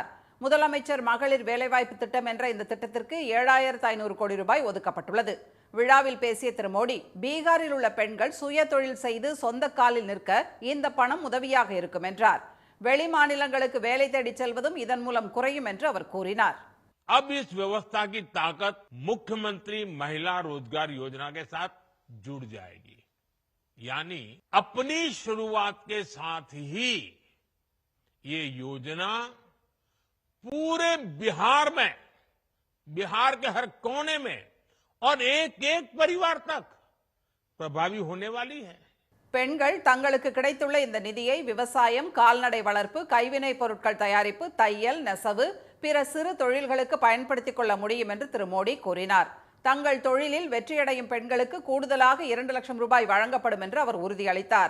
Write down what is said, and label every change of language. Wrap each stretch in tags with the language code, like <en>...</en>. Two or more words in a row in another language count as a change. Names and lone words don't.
<ta>முதலமைச்சர் மகளிர் வேலைவாய்ப்பு திட்டம் என்ற இந்த திட்டத்திற்கு 7,500 கோடி ரூபாய் ஒதுக்கப்பட்டுள்ளது. விழாவில் பேசிய திரு மோடி பீகாரில் உள்ள பெண்கள் சுய தொழில் செய்து சொந்த காலில் நிற்க இந்த பணம் உதவியாக இருக்கும் என்றார். வெளி மாநிலங்களுக்கு வேலை தேடி செல்வதும் இதன் மூலம் குறையும் என்று அவர் கூறினார்.</ta> <hi>अब इस व्यवस्था की ताकत मुख्यमंत्री महिला रोजगार योजना के साथ जुड़ जाएगी. यानी अपनी शुरुआत के साथ ही ये योजना पूरे बिहार में बिहार के हर कोने में और एक एक परिवार तक प्रभावी होने वाली है।</hi> <ta>பெண்கள் தங்களுக்கு கிடைத்துள்ள இந்த நிதியை விவசாயம், கால்நடை வளர்ப்பு, கைவினைப் பொருட்கள் தயாரிப்பு, தையல், நெசவு, பிற சிறு தொழில்களுக்கு பயன்படுத்திக் கொள்ள முடியும் என்று திரு மோடி கூறினார். தங்கள் தொழிலில் வெற்றியடையும் பெண்களுக்கு கூடுதலாக 2 லட்சம் ரூபாய் வழங்கப்படும் என்று அவர் உறுதியளித்தார்.</ta>